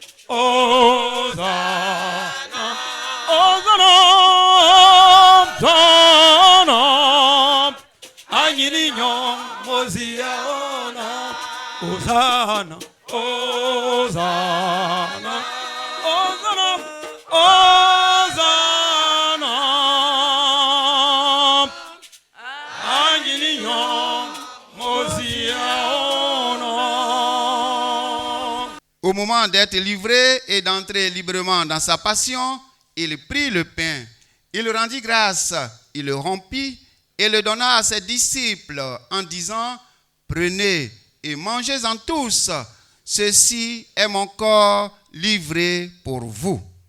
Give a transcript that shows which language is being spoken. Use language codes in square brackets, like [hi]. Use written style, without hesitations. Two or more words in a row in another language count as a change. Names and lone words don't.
[fr] Hosanna, Hosanna, Hosanna, Agninyon, Mosia, Hosanna, Hosanna, Hosanna, Hosanna, Agninyon, Mosia. Au moment d'être livré et d'entrer librement dans sa passion, il prit le pain, il rendit grâce, il le rompit et le donna à ses disciples en disant: prenez et mangez-en tous, ceci est mon corps livré pour vous.